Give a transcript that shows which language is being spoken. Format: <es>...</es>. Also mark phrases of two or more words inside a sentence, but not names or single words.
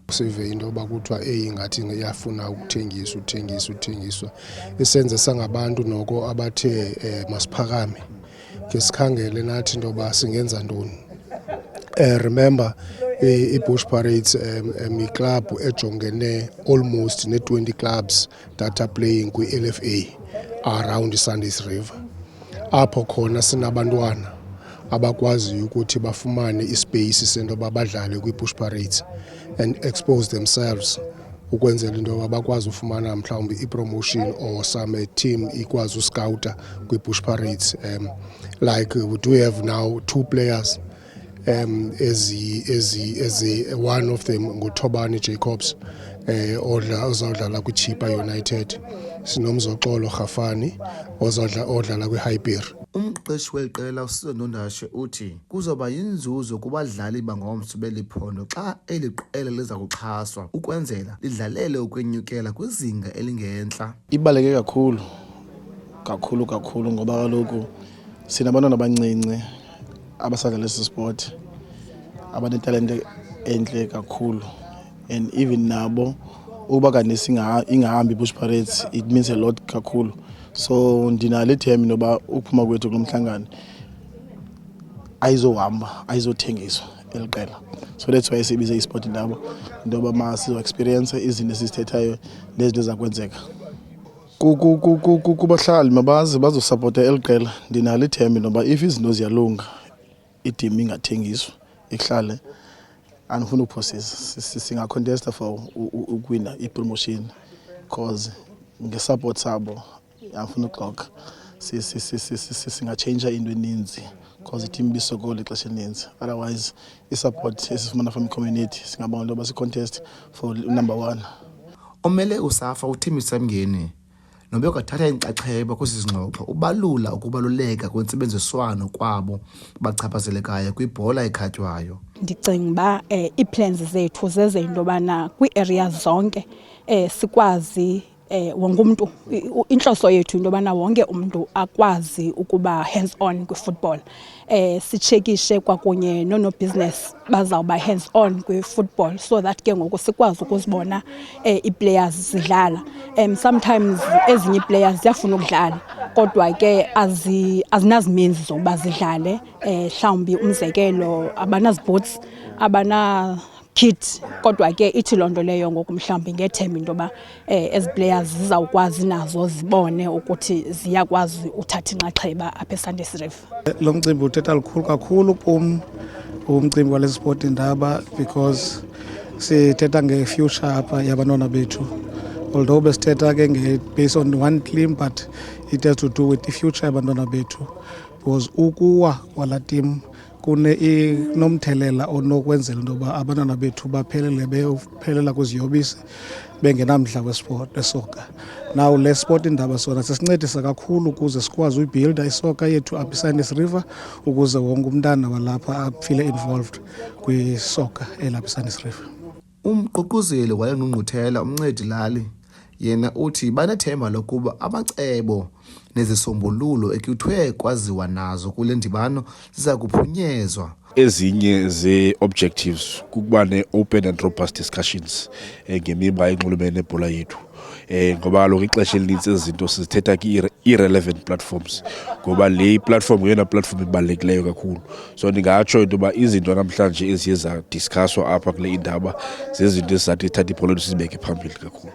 <xh>Sive into yoba kuthiwa ingathi iyafuna ukuthengiswa. Isenze sangabantu noko abathe masiphakame. Ngesikhangele nathi into yoba singenza ntoni. Remember iBush Parades club ejongene almost ne-20</xh> <en>clubs that are playing</en> <xh>kwi-LFA around Sandys River. Apho khona sinabantwana abakwaziyo ukuthi bafumane ispace sento yoba badlale kwiBush Parades</xh> <en>and expose themselves</en> <xh>ukwenzela into yoba bakwazi ufumana mhlawumbi ipromotion</xh> <en>or some team</en> <xh>ikwazi uscouta kwiBush Parades. Like we do have now 2 players as one of them nguThobani Jacobs ozawudlala kwiChippa United, sinomzoxolo Rhafani ozawudlala kwiHyper. Umqeqeshi weli qela uSizo Ndondashe uthi kuzoba yinzuzo kubadlali bangomso beliphondo xa eli qela liza kuxhaswa ukwenzela lidlalele ukwenyukela kwizinga elingentla. Ibaleke kakhulu ngoba kaloku sinabantwana abancinci abasadlala esi sport abanetalente entle kakhulu,</xh> <en>and even</en> <xh>nabo uba kanti ingahambi iBush Parades</xh> <en>it means a lot</en> <xh>kakhulu. So ndinalo ithemba noba ukuphuma kwethu kulomhlangano ayizothengiswa eli qela.</xh> <en>So that's why</en> <xh>sibize isport nabo ndoba masizo experience izinto esizithethayo lezinto zakwenzeka. Kubahlali mabazi bazosupporta eli qela. Ndinalo ithemba noba if izinto ziyalunga i-team ingathengiswa ihlale andifuna ukuphosisa singacontesta for ukwina ipromotion because ngesupport sabo andifuna uxoka singatshintsha into eninzi because i-team ibisokola ixesha elininzi. Otherwise isupport esifumana</xh> <en>from community</en> <xh>singabona into yoba si-contest for number 1. Omele uSafa uThembisa Mngeni nobe kwathatha inxaxheba kwesi singxoxo ubalula ukubaluleka kwentsebenziswano kwabo bachaphazelekayo kwibhola ekhatywayo. Ndicinga uba ii-plans zethu zeze into yobana kwii-areas zonke sikwazi wonke umntu, inhloso yethu into yobana wonke umntu akwazi ukuba</xh> <en>hands on</en> <xh>kwi-football. Sitshekishe kwakunye no-business bazawuba</xh> <en>hands on</en> <xh>kwi-football</xh> <en>so that</en> <xh>ke ngoku sikwazi ukuzibona ii-players zidlala. Sometimes ezinye ii-players ziyafuna ukudlala kodwa ke azinazimenzi zokuba zidlale. Mhlawumbi umzekelo abanaziboots, kit, kodwa ke ithi loo nto leyo ngoku mhlawumbi ngethemba into yoba ezi players zizawukwazi nazo zibone ukuthi ziyakwazi uthatha inxaxheba apha eSandys River. Lo mcimbi uthetha lukhulu kakhulu kum umcimbi wale sport indaba because sithetha nge-future apha yabantwana bethu. Although besithetha ke</xh> <en>based on one team but it has to do with the future</en> <xh>yabantwana bethu because ukuwa kwala team kunomthelela onokwenzela into yoba abantwana bethu baphelela kwiziyobisi bengenamdla wesport esoka. Now le sport indaba sona sesincedisa kakhulu ukuze sikwazi uyibuilda isoka yethu apha eSandys River ukuze wonke umntana walapha afile involved kwisoka elapha eSandys River. Umququzeli wale ngqungquthela uMncedi Lali yena uthi banethemba lokuba amacebo nezisombululo ekuthwe kwaziwa nazo kule ndibano ziza kuphunyezwa. Ezinye ze-objectives kukuba ne-</xh> <en>open and robust discussions</en> <xh>ngemiba enxulumene nebhola yethu. Ngoba kaloku ixesha elinintsi ezinto sizithetha ki-</xh> <en>irrelevant platforms</en> <xh>ngoba le platform yeyona platform ibalulekileyo kakhulu. So ndingatsho into yoba izinto namhlanje eziye zadiscusswa apha kule indaba zezinto ezizathi ithatha ibhola lethu sizibeke phambili kakhulu.</xh>